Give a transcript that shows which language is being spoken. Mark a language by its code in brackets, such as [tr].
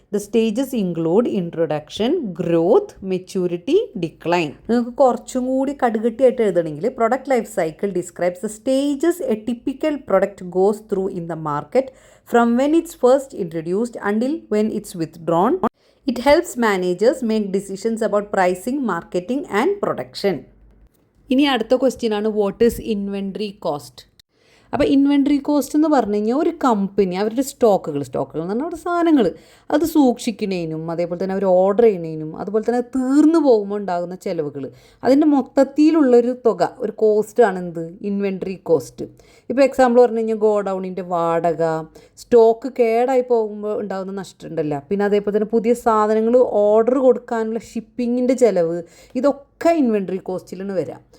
[en] The stages include introduction, growth, maturity, decline. [ml] നിങ്ങൾക്ക് കുറച്ചും കൂടി കടുകട്ടിയായിട്ട് എഴുതണമെങ്കിൽ [en] Product life cycle describes the stages a typical product goes through in the market from when it's first introduced until when it's withdrawn. It helps managers make decisions about pricing, marketing and production. [ml] ഇനി അടുത്ത question ആണ് [en] What is inventory cost. [ml] അപ്പോൾ inventory cost എന്ന് പറഞ്ഞു കഴിഞ്ഞാൽ ഒരു company അവരുടെ സ്റ്റോക്കുകൾ എന്ന് പറഞ്ഞാൽ അവരുടെ സാധനങ്ങൾ അത് സൂക്ഷിക്കുന്നതിനും അതേപോലെ തന്നെ അവർ ഓർഡർ ചെയ്യുന്നതിനും അതുപോലെ തന്നെ തീർന്നു പോകുമ്പോൾ ഉണ്ടാകുന്ന ചിലവുകൾ അതിൻ്റെ മൊത്തത്തിലുള്ളൊരു തുക ഒരു കോസ്റ്റാണ് എന്ത് ഇൻവെൻട്രി കോസ്റ്റ്. ഇപ്പോൾ എക്സാമ്പിൾ പറഞ്ഞു കഴിഞ്ഞാൽ ഗോഡൗണിൻ്റെ വാടക, സ്റ്റോക്ക് കേടായി പോകുമ്പോൾ ഉണ്ടാകുന്ന നഷ്ടമുണ്ടല്ലോ, പിന്നെ അതേപോലെ തന്നെ പുതിയ സാധനങ്ങൾ ഓർഡർ കൊടുക്കാനുള്ള ഷിപ്പിങ്ങിൻ്റെ ചിലവ്, ഇതൊക്കെ ഇൻവെൻട്രി കോസ്റ്റിലാണ് വരിക.